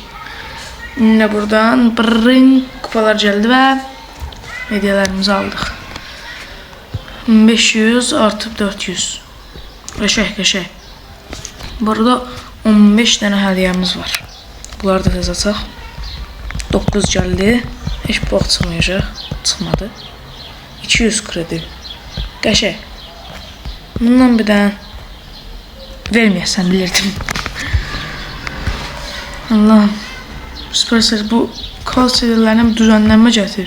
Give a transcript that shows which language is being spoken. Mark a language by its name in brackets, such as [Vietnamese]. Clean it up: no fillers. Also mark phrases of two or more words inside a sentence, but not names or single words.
[Turkish] Yine buradan kupalar geldi ve hediyelerimizi aldık. [Azerbaijani] 500 artıp 400. Qəşəng. [Turkish] Burada 15 tane hediyemiz var. [Azerbaijani] Bunları da tez açaq. 9 geldi. Heç bu vaxt çıxmayacaq. Çıxmadı. 200 kredi. Qəşəng. Bundan bir dənə verməyəsən bilirdim. Allah'ım. [Turkish] Supercell bu kaos serilerine bir düzenlenme getirir.